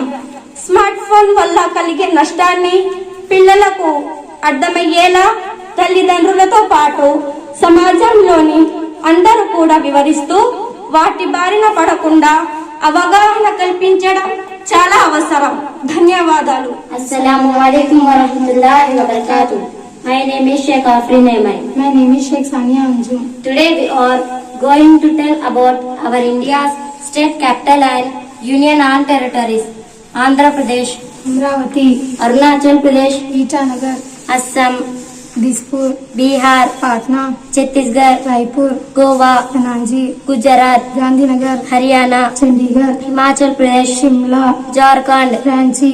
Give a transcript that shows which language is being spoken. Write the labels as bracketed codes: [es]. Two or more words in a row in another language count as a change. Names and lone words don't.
[te] స్మార్ట్ ఫోన్ వల్ల కలిగే నష్టాన్ని పిల్లలకు అర్థమయ్యేలా తల్లిదండ్రులతో పాటు సమాజంలోని అందరూ కూడా వివరిస్తూ వాటి బారిన పడకుండా అవగాహన కల్పించడం చాలా అవసరం. ధన్యవాదాలు. [ar] السلام عليكم ورحمة الله وبركاته. [en] My name is Sheikh Afrin Ahmed. My name is Sheikh Sania Anjum. Today we are going to tell about our India's state capital and union and territories. Andhra Pradesh, Amravati, Arunachal Pradesh, Itanagar, Assam, Dispur, Bihar, Patna, Chhattisgarh, Raipur, Goa, Panaji, Gujarat, Gandhinagar, Haryana, Chandigarh, Himachal Pradesh, Shimla, Jharkhand, Ranchi,